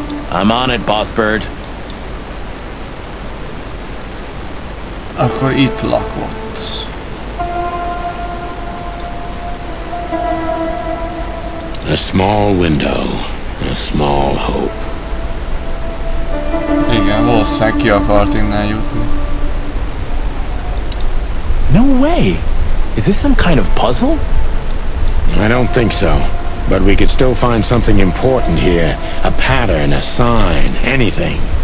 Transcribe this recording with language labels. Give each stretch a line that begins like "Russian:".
English: I'm on it, Boss Bird.
Hungarian: Akkor itt lakott.
English: A small window, a small hope.
Hungarian: Igen, valószínűleg ki akart innen jutni.
English: No way. Is this some kind of puzzle? I don't think so. But we could still find something important here. A pattern, a sign, anything.